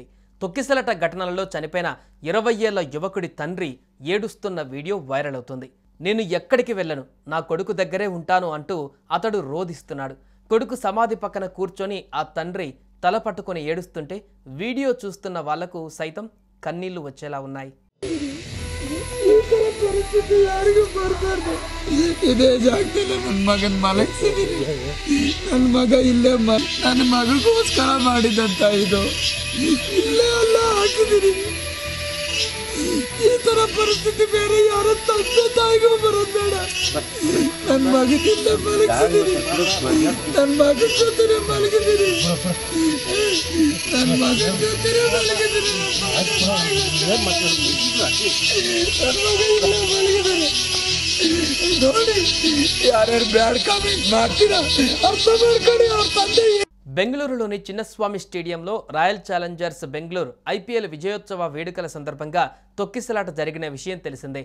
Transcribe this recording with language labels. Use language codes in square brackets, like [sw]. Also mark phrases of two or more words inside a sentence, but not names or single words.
[te] తొక్కిసలాట ఘటనలలో చనిపోయిన 20 ఏళ్ల యువకుడి తండ్రి ఏడుస్తున్న వీడియో వైరల్ అవుతుంది. నేను ఎక్కడికి వెళ్ళను, నా కొడుకు దగ్గరే ఉంటాను అంటూ అతడు రోదిస్తున్నాడు. కొడుకు సమాధి పక్కన కూర్చొని ఆ తండ్రి తల పట్టుకొని ఏడుస్తుంటే వీడియో చూస్తున్న వాళ్లకు సైతం కన్నీళ్లు వచ్చేలా ఉన్నాయి. [kn] ಇದೇ ಜಾಗದಲ್ಲಿ ನನ್ನ ಮಗನ ಮಲಗಿಸಿದೀನಿ. ನನ್ನ ಮಗ ಇಲ್ಲೇ ನನ್ನ ಮಗಗೋಸ್ಕರ ಮಾಡಿದಂತ ಇದು ಇಲ್ಲೇ ಅಲ್ಲ ಹಾಕಿದೀನಿ. ಈ ತರ ಪರಿಸ್ಥಿತಿ ಬೇರೆ ಯಾರ ತಂದೆ ತಾಯಿಗೂ ಬರೋದು ಬೇಡ. ನನ್ನ ಮಗನ ಇಲ್ಲೇ ಮಲಗಿಸಿದೀನಿ. ನನ್ನ ಮಗನ ಜೊತೆ ಮಲಗಿದೀನಿ. ನನ್ನ ಮಗನ ಜೊತೆ ಮಲಗಿದೀನಿ. [te] బెంగళూరులోని చిన్నస్వామి స్టేడియంలో రాయల్ ఛాలెంజర్స్ బెంగళూరు ఐపీఎల్ విజయోత్సవ వేడుకల సందర్భంగా తొక్కిసలాట జరిగిన విషయం తెలిసిందే.